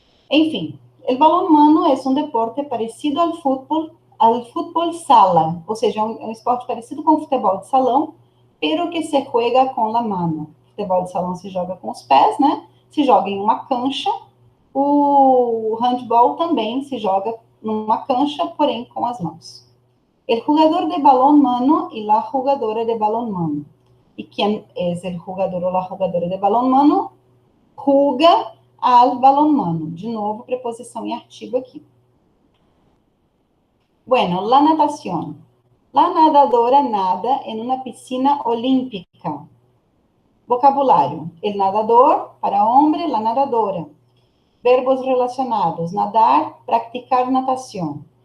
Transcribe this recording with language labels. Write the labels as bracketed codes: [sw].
[pt] Enfim, el balón mano é um deporte parecido ao futebol sala, ou seja, é um esporte parecido com o futebol de salão, [es] pero que se juega com la mano. [pt] O futebol de salão se joga com os pés, né? Se joga em uma cancha. O handball também se joga numa cancha, porém com as mãos. [es] El jugador de balón mano y la jugadora de balón mano. ¿Y quién es el jugador o la jugadora de balón mano? Juga al balón mano. [pt] De novo, preposição e artigo aqui. [es] Bueno, la natación. La nadadora nada en una piscina olímpica. Vocabulário. El nadador, para hombre, la nadadora. Verbos relacionados. Nadar, practicar natación.